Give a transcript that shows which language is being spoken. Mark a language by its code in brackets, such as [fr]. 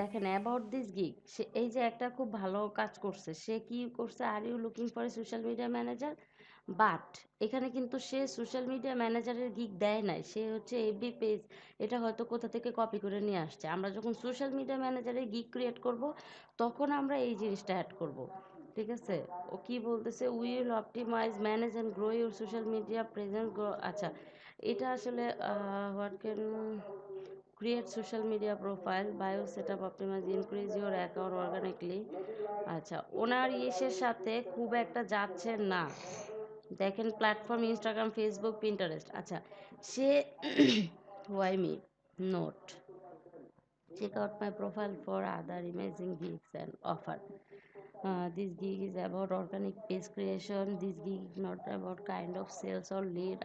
[bn] দেখেন [en] about this gig, [bn] সে এই যে একটা খুব ভালো কাজ করছে, সে কি করছে, [en] are you looking for a social media manager, [bn] but এখানে কিন্তু সে সোশ্যাল মিডিয়া ম্যানেজারের গিগ দেয় নাই, সে হচ্ছে এফবি পেজ, এটা হয়তো কোথা থেকে কপি করে নিয়ে আসছে। আমরা যখন সোশ্যাল মিডিয়া ম্যানেজারের গিগ ক্রিয়েট করব তখন আমরা এই জিনিসটা অ্যাড করব, ঠিক আছে। ও কি বলতেছে, [en] Will optimize manage and grow your social media presence grow. [bn] আচ্ছা, এটা আসলে [en] What can create social media profile bio setup optimize increase your account organically। [bn] আচ্ছা, ওনার ইসের সাথে খুব একটা যাচ্ছে না। দেখেন প্ল্যাটফর্ম ইনস্টাগ্রাম, ফেসবুক, পিন্টারেস্ট। আচ্ছা, সে [en] Why me note check out my profile for other amazing gigs and offer. This gig is about organic page creation. This gig is not about kind of sales or lead.